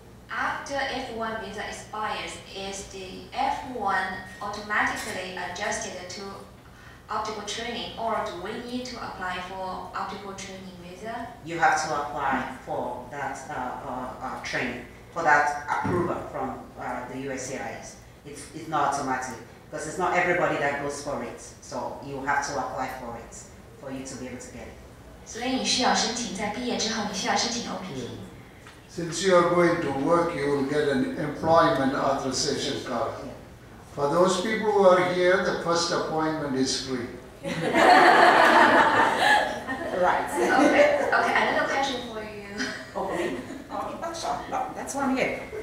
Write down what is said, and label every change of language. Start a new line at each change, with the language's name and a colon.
English: After F1 visa expires, is the F1 automatically adjusted to optical training, or do we need to apply for optical training visa? You have to apply for that training, for that approval from the USCIS. It's not automatic, because it's not everybody that goes for it. So you have to apply for it for you to be able to get it.
Chinese: 所以你需要申请，在毕业之后你需要申请 OPT。
English: Since you are going to work, you will get an employment authorization card. For those people who are here, the first appointment is free. Right. Okay, another question for you. Okay. No, that's why I'm here.